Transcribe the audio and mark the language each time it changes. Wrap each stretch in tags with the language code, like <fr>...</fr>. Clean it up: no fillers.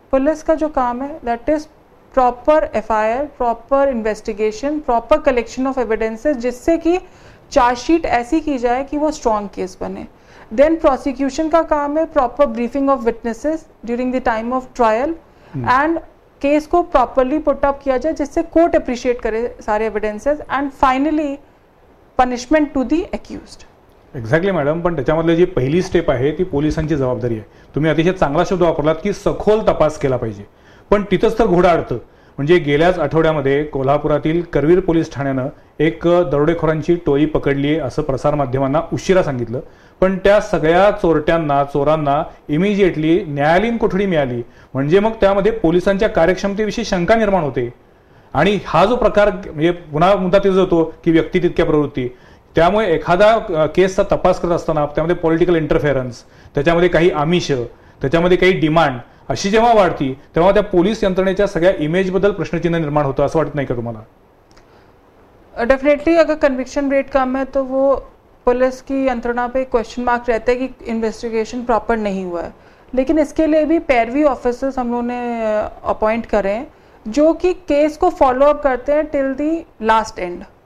<hi>Police का जो काम है</hi> <en>that is proper FIR,</en> <hi>proper investigation, proper collection of evidences, जिससे कि चार्जशीट ऐसी की जाए कि वो स्ट्रॉन्ग केस बने. देन प्रोसिक्यूशन का काम है</hi> <en>proper briefing of witnesses during the time of trial,</en> <hi>and case को प्रॉपरली पुट अप किया जाए जिससे कोर्ट अप्रिशिएट करे सारे evidences,</hi> <en>And finally punishment to the accused.</en> <mr>Exactly madam, पण त्याच्यामधली जी पहिली स्टेप आहे ती पोलिसांची जबाबदारी आहे. तुम्ही अतिशय चांगला शब्द वापरलात की सखोल तपास केला पाहिजे, पण तिथंच तर घोडा अडतं. म्हणजे गेल्याच आठवड्यामध्ये कोल्हापुरातील करवीर पोलीस ठाण्यानं एक दरोडेखोरांची टोळी पकडली असं प्रसारमाध्यमांना उशिरा सांगितलं, पण त्या सगळ्या चोरांना इमिजिएटली न्यायालयीन कोठडी मिळाली. म्हणजे मग त्यामध्ये पोलिसांच्या कार्यक्षमतेविषयी शंका निर्माण होते. आणि हा जो प्रकार म्हणजे पुन्हा मुद्दा तिथं होतो की व्यक्ती तितक्या प्रवृत्ती, त्यामुळे एखादा केसचा तपास करत असताना त्यामध्ये पॉलिटिकल इंटरफेरन्स, त्याच्यामध्ये काही आमिष, त्याच्यामध्ये काही डिमांड अशी जेव्हा वाढती तेव्हा त्या पोलीस यंत्रणेच्या सगळ्या इमेज बद्दल प्रश्नचिन्ह निर्माण होतं, असं वाटत नाही का तुम्हाला?</mr> <hi>डेफिनेटली अगर कन्विक्शन रेट कम है तो वो पुलिस की यंत्रणा पे क्वेश्चन मार्क रहता है कि इन्वेस्टिगेशन प्रॉपर नहीं हुआ है. लेकिन इसके लिए भी पैरवी ऑफिसर्स हम लोगों ने अपॉइंट करे हैं जो कि केस को फॉलो अप करते हैं</hi> <en>Till the last end.</en>